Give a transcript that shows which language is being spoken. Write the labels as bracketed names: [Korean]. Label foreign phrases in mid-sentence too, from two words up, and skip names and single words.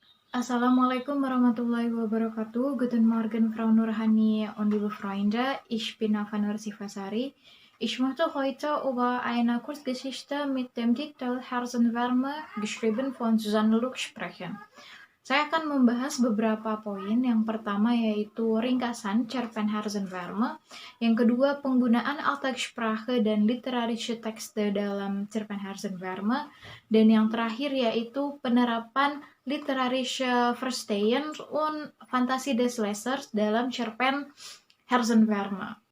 [Arabic] السلام عليكم ورحمة الله وبركاته. [German] Guten Morgen, Frau Nurhani und liebe Freunde. Ich bin Afanur Sifasari. Ich möchte heute über eine Kurzgeschichte mit dem Titel Herzenwärme, geschrieben von Susanne Luck, sprechen. [Indonesian] Saya akan membahas beberapa poin. Yang pertama yaitu ringkasan cerpen Herzenwärme. Yang kedua, penggunaan Alltagssprache dan [German] literarische Texte [Indonesian] dalam cerpen Herzenwärme. Dan yang terakhir yaitu penerapan [German] literarische Verstehen und Fantasie des Lesers [Indonesian] dalam cerpen Herzenwärme.